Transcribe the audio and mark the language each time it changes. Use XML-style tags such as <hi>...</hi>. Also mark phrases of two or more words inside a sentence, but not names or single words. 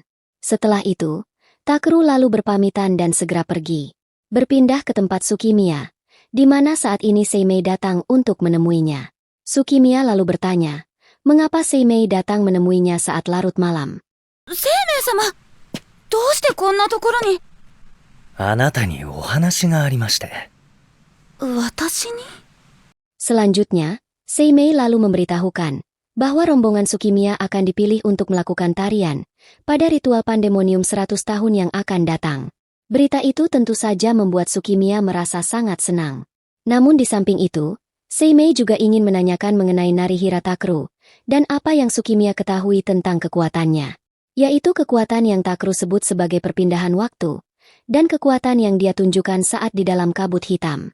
<id>Setelah itu, Takeru lalu berpamitan dan segera pergi. Berpindah ke tempat Tsukimiya, di mana saat ini Seimei datang untuk menemuinya. Tsukimiya lalu bertanya, mengapa Seimei datang menemuinya saat larut malam?</id> <ja>Seimei-sama, どうしてこんなところに？あなたにお話がありまして。私に？</ja> <id>Selanjutnya, Seimei lalu memberitahukan bahwa rombongan Tsukimiya akan dipilih untuk melakukan tarian pada ritual Pandemonium 100 tahun yang akan datang. Berita itu tentu saja membuat Tsukimiya merasa sangat senang. Namun di samping itu, Seimei juga ingin menanyakan mengenai Narihira Takeru dan apa yang Tsukimiya ketahui tentang kekuatannya, yaitu kekuatan yang Takeru sebut sebagai perpindahan waktu dan kekuatan yang dia tunjukkan saat di dalam kabut hitam.</id>